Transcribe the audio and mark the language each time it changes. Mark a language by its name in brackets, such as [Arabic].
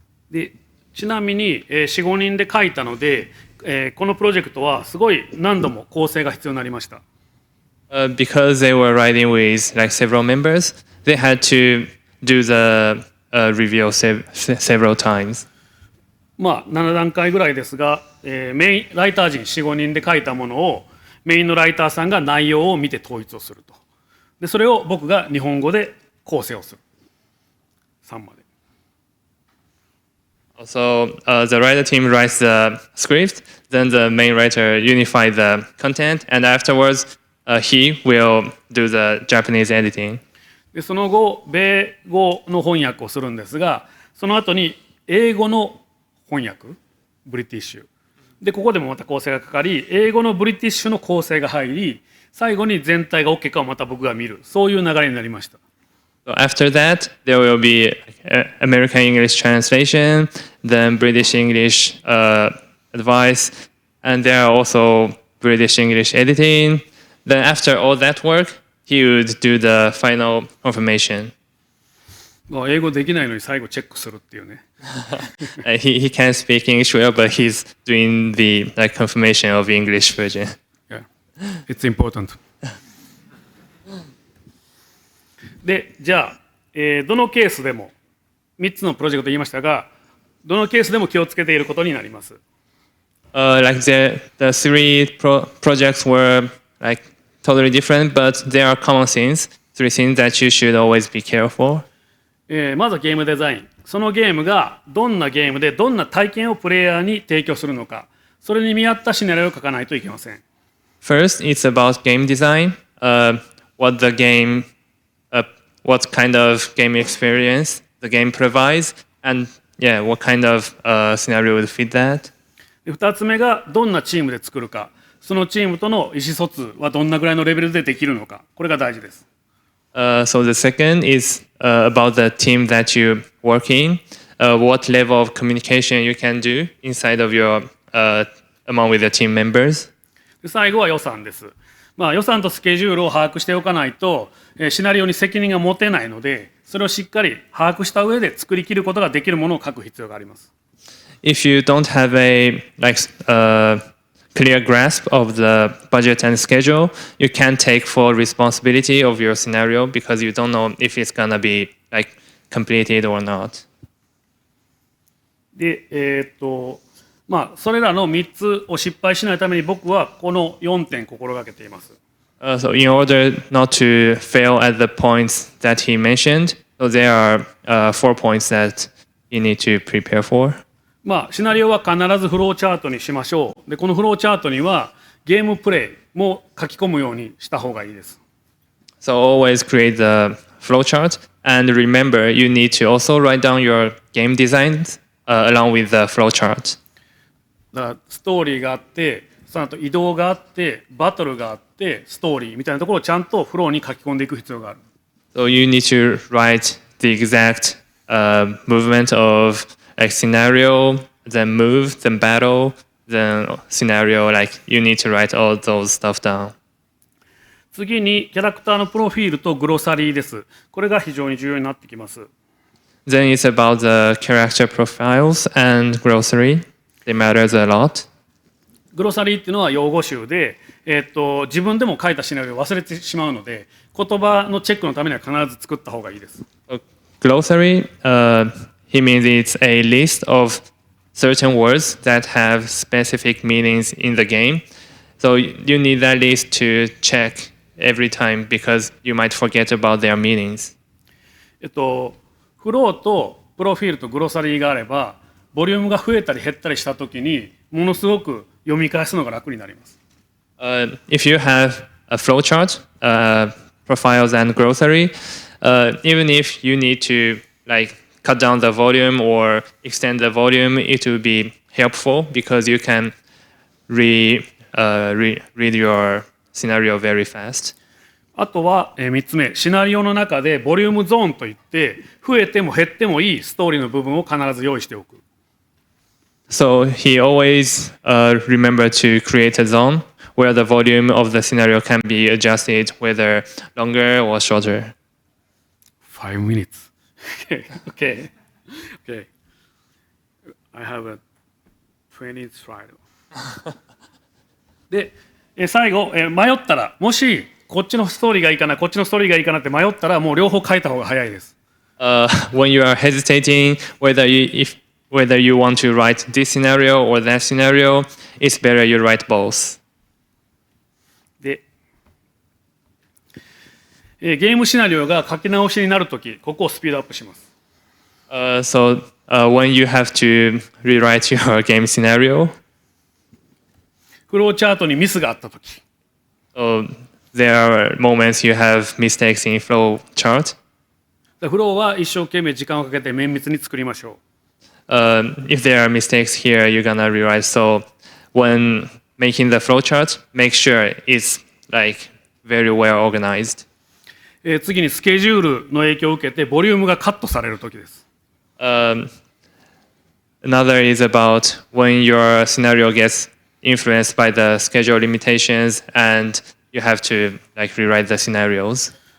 [Japanese] で、ちなみに、4、5人で書いたので、このプロジェクトはすごい何度も構成が必要になりました。 [English] Because they were writing with like several members, they had to do the review several times. [Japanese] 7段階ぐらいですが、メインライター陣4、5人で書いたものをメインのライターさんが内容を見て統一をすると。で、それを僕が日本語で構成をする。 3まで。 [English] So the writer team writes the script, then the main writer unifies the content, and afterwards he will do the Japanese editing. [Japanese] で、その後、米語の翻訳をするんですが、その後に英語の翻訳、ブリティッシュ。で、ここでもまた構成がかかり、英語のブリティッシュの構成が入り、最後に全体が OK かをまた僕が見る。そういう流れになりました。 [English] So after that, there will be American English translation, then British English advice, and there are also British English editing. Then after all that work, he would do the final confirmation. [Japanese] 英語できないのに最後チェックするっていうね。 [English] he can't speak English well, but he's doing the like confirmation of English version. Yeah, it's important. [Japanese] で、じゃあ、どのケースでも3つのプロジェクト言いましたが、どのケースでも気をつけていることになります。 [English] Like the three projects were like totally different, but there are common things, 3 things that you should always be careful. [Japanese] まずはゲームデザイン。そのゲームがどんなゲームでどんな体験をプレイヤーに提供するのか、それに見合ったシナリオを書かないといけません。 [English] First, it's about game design. What the game what kind of game experience the game provides, and yeah, what kind of scenario would fit that. [Japanese] で2つ目がどんなチームで作るか、そのチームとの意思疎通はどんなぐらいのレベルでできるのか、これが大事です。 [English] So the second is about the team that you work in. What level of communication you can do inside of your among with your team members. [Japanese] で最後は予算です。予算とスケジュールを把握しておかないと、シナリオに責任が持てないので、それをしっかり把握した上で作り切ることができるものを書く必要があります。 [English] If you don't have a clear grasp of the budget and schedule, you can't take full responsibility of your scenario because you don't know if it's gonna be completed or not. [Japanese] で、それらの3つを失敗しないために僕はこの4点心がけています。 [English] So in order not to fail at the points that he mentioned, so there are 4 points that you need to prepare for. [Japanese] シナリオは必ずフローチャートにしましょう。で、このフローチャートにはゲームプレイも書き込むようにした方がいいです。 [English] So always create the flowchart, and remember you need to also write down your game designs along with the flowchart. [Japanese] だからストーリーがあって、その後移動があって、バトルがあって、ストーリーみたいなところをちゃんとフローに書き込んでいく必要がある。 [English] So you need to write the exact movement of scenario, then move, then battle, then scenario. You need to write all those stuff down. [Japanese] 次にキャラクターのプロフィールとグロサリーです。これが非常に重要になってきます。 [English] Then it's about the character profiles and glossary. It matters a lot. [Japanese] グロサリーっていうのは用語集で、自分でも書いたシナリオを忘れてしまうので、言葉のチェックのためには必ず作った方がいいです。 [English] Glossary, he means it's a list of certain words that have specific meanings in the game. So you need that list to check every time because you might forget about their meanings. [Japanese] フローとプロフィールとグロサリーがあれば、ボリュームが増えたり減ったりしたときにものすごく読み返すのが楽になります。 [English] If you have a flowchart, profiles and glossary, even if you need to cut down the volume or extend the volume, it will be helpful because you can read your scenario very fast. [Japanese] あとは3つ目、シナリオの中でボリュームゾーンといって増えても減ってもいいストーリーの部分を必ず用意しておく。 [English] So he always remembered to create a zone where the volume of the scenario can be adjusted, whether longer or shorter. 5 minutes. Okay. I have a 20 slide. [Japanese] で、最後、迷ったら、もしこっちのストーリーがいいかな、こっちのストーリーがいいかなって迷ったら、もう両方書いた方が早いです。 [English] When you are hesitating whether you want to write this scenario or that scenario, it's better you write both. [Japanese] で、ゲームシナリオが書き直しになるとき、ここをスピードアップします。 [English] So when you have to rewrite your game scenario, [Japanese] フローチャートにミスがあったとき、 [English] there are moments you have mistakes in flow chart. [Japanese] フローは一生懸命時間をかけて綿密に作りましょう。 [English] If there are mistakes here, you're gonna rewrite. So when making the flow chart, make sure it's very well organized. [Japanese] 次にスケジュールの影響を受けてボリュームがカットされるときです。 [English] Another is about when your scenario gets influenced by the schedule limitations and you have to rewrite the scenarios.